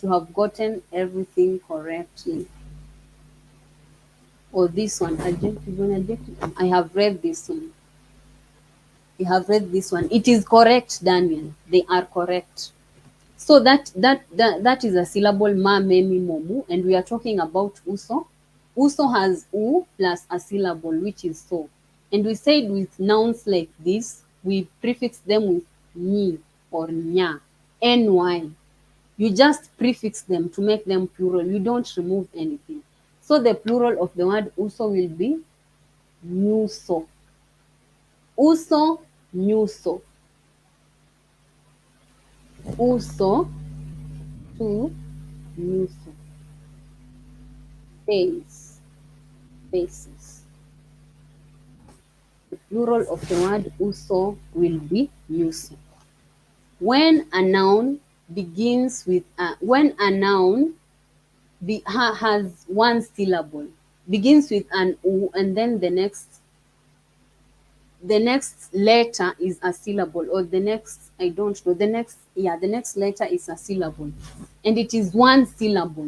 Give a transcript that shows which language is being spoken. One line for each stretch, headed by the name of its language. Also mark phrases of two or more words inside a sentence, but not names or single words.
English: You have gotten everything correctly. Or this one, adjective. I have read this one. You have read this one. It is correct, Daniel. They are correct. So that is a syllable ma, me, mi, mo, mu, and we are talking about uso. Uso has u plus a syllable, which is so. And we said with nouns like this, we prefix them with ni or nya, ny. You just prefix them to make them plural. You don't remove anything. So the plural of the word uso will be nyuso.
Swahili: Uso, nyuso. Uso, to, nyuso.
English: Face, faces. The plural of the word uso will be nyuso. When a noun begins with when a noun has one syllable, begins with an u, and then the next letter is a syllable, or the next, I don't know, the next letter is a syllable, and it is one syllable.